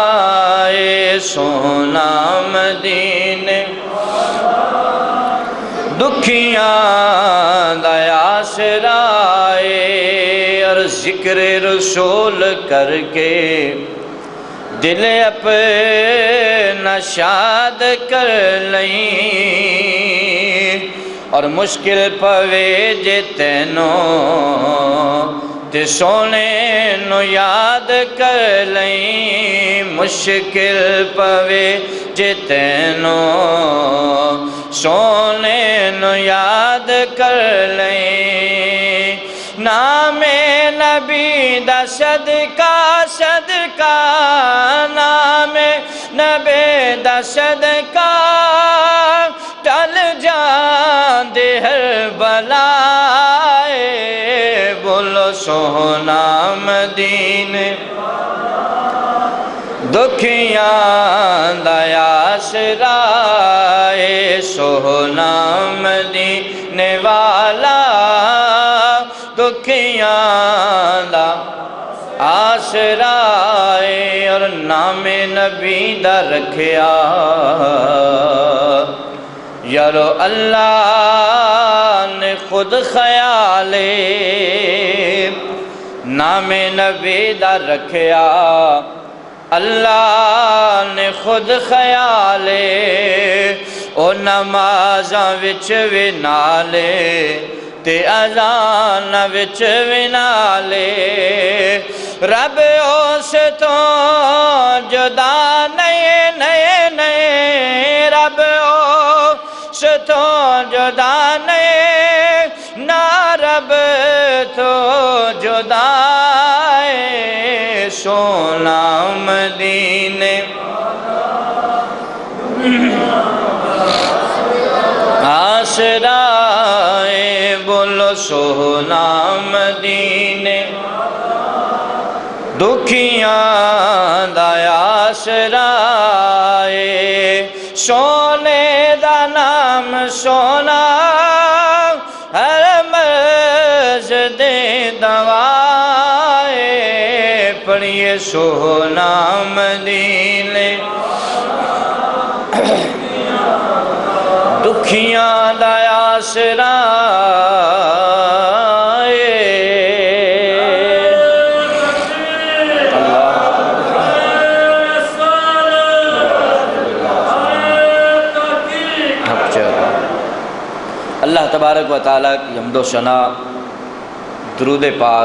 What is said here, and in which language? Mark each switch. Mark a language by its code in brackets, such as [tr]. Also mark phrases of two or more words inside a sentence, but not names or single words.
[pa] سونا مدینے دکھیاں دا آسرا. [ur] اور ذکر رسول کر کے دل اپنا شاد کر لیں. [pa] اور مشکل پوے جے تینوں تے سونے نو یاد کر لیں. مشکل پوے جے تینوں سونے نو یاد کر لیں. نام نبی دا صدقہ صدقہ, نام نبی دا صدقہ ٹل جان دے ہر بلائے. بولو سونا مدینے دکھیاں دا آسرا. سونا مدینے والا دکھیاں دا آسرا. اور نام نبی دا رکھیا یارو اللہ نے خود خیالے. نام نبی دا رکھیا اللہ نے خود خیالے. او نمازاں وچ وی نالے تے اذان وچ وی نالے. رب اس تو جدا نہیں نہیں نہیں, رب اس تو جدا نہیں نہ رب تو جدا. سونا مدینے آسرا. بولو سونا مدینے دکھیاں دا آسرا. سونے دا نام سونا, ہر مرض دے دوائے. پڑھیے سونا مدینے دکھیاں دا آسرا. [ur] اللہ تبارک و تعالیٰ کی حمد و ثنا, درود پاک